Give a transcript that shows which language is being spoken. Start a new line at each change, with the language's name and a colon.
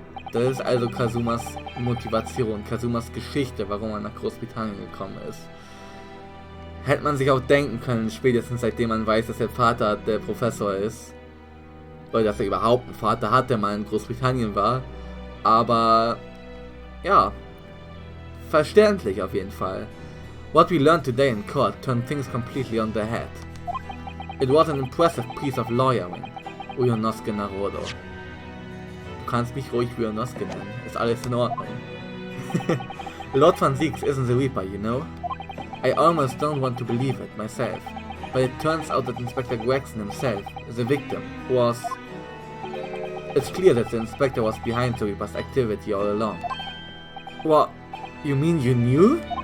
German: Das ist also Kazumas Motivation, Kazumas Geschichte, warum er nach Großbritannien gekommen ist. Hätte man sich auch denken können, spätestens seitdem man weiß, dass der Vater der Professor ist. Oder dass er überhaupt einen Vater hat, der mal in Großbritannien war. Aber, ja, verständlich auf jeden Fall.
English: What we learned today in court turned things completely on their head. It was an impressive piece of lawyering, Uyonosuke Naruto.
German: Du kannst mich ruhig Uyonosuke nennen, ist alles in Ordnung.
English: Lord Van Zieks isn't the Reaper, you know? I almost don't want to believe it myself, but it turns out that Inspector Gregson himself, the victim, was... It's clear that the Inspector was behind the Reaper's activity all along. What? You mean you knew?